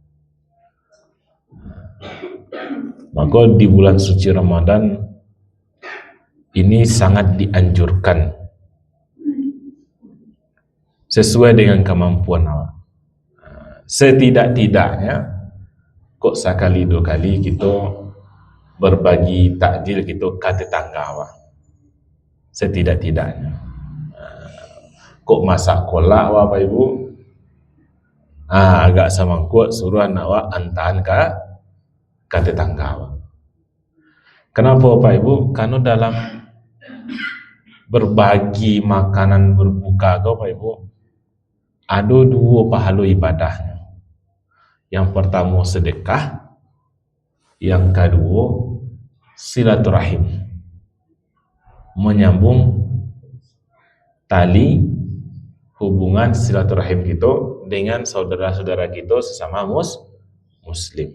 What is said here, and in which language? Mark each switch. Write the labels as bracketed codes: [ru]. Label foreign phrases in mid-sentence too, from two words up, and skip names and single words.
[id] Maka di bulan suci Ramadan ini sangat dianjurkan sesuai dengan kemampuan awak. Setidak-tidaknya kok sekali 2 kali kita berbagi takjil kita ke tetangga awak. Setidak-tidaknya. Kok masak kolak awak Bapak Ibu? Agak semangkuk suruh anak awak antaran ke tetangga awak. Kenapa Bapak Ibu? Karena dalam berbagi makanan berbuka Bapak Ibu ada 2 pahala ibadahnya. Yang pertama sedekah, yang kedua silaturahim, menyambung tali hubungan silaturahim kita dengan saudara-saudara kita sesama muslim.